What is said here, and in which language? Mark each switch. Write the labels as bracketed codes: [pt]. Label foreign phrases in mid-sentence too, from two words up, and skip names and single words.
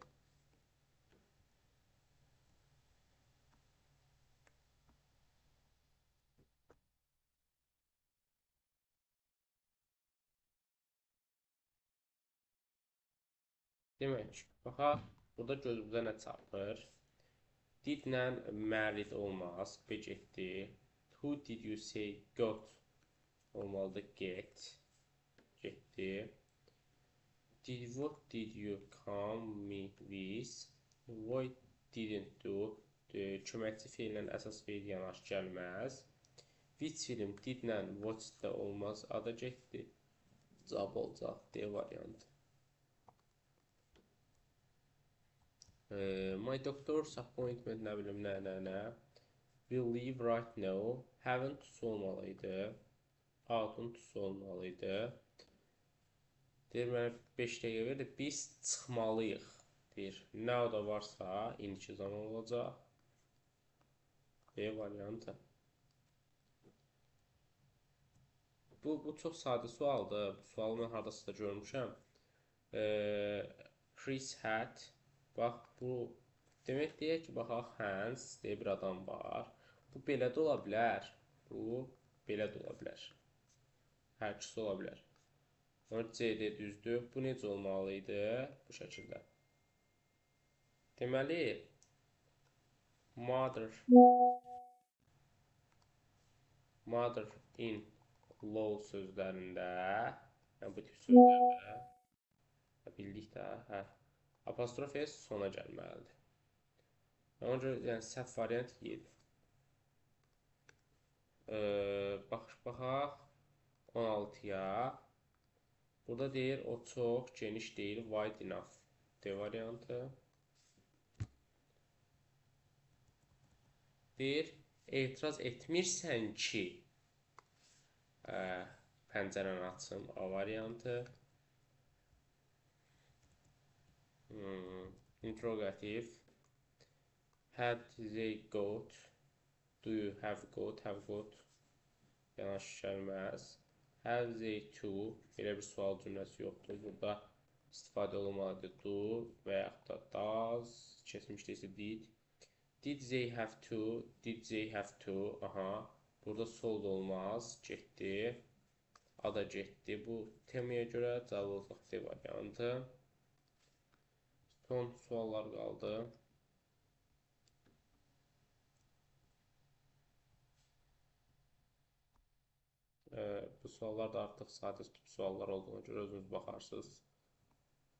[az] Demək, baxaq, burada gözümüzə nə çarpır? Didlə married olmaz, B getdi. [en] Who did you say got? Olmalıdır get. [az] Getdi. [en] What did you come me with? Why didn't do? [az] Köməkçi feillə əsas feil yanaşı gəlməz. [en] Which film [az] didlə watch da olmaz, ada getdi. Cavab olacaq D variantı. [en] My doctor's appointment [az] nə bilim nə. [en] Will leave right now. Haven't olmalıydı. [az] Out'un olmalıydı. Deyir, mənə 5 dəqiqə verir. Biz çıxmalıyıq. Deyir, now da varsa, indiki zaman olacaq. B variantı. Bu çox sadə sualdır. Bu sualı mən haradasa da görmüşəm. [en] Chris had. [az] Bax, bu demək deyək ki, baxaq, Hans deyə bir adam var. Bu belə də ola bilər. Bu belə də ola bilər. Hər ikisi ola bilər. Onun CD düzdür. Bu necə olmalıydı? Bu şəkildə. Deməli, [en] mother in law [az] sözlərində, yəni bu tip sözlərdə bildik də, apostrof S sona gəlməlidir. Ona görə, yəni səhv variant Y-dir. Baxaq 16-ya. Burada deyir, o çox geniş deyil, [en] wide enough. [az] D variantı. Deyir, etiraz etmirsən ki, pəncərəni açsın, A variantı. [en] interrogative. Had they got? Do you have got? Have got. [az] Yanaş gəlməz. [en] Have they to? [az] Belə bir sual cümləsi yoxdur. Burada istifadə olunmalıdır do və yaxud da does. Keçmişdə isə did. [en] Did they have to? Did they have to? [az] Aha. Burada sold olmaz. Getdi. A da getdi. Bu temaya görə cavab olacaq D variantı. Son suallar qaldı. Bu suallar da artıq sadə tip suallar olduğuna görə özünüz baxarsınız.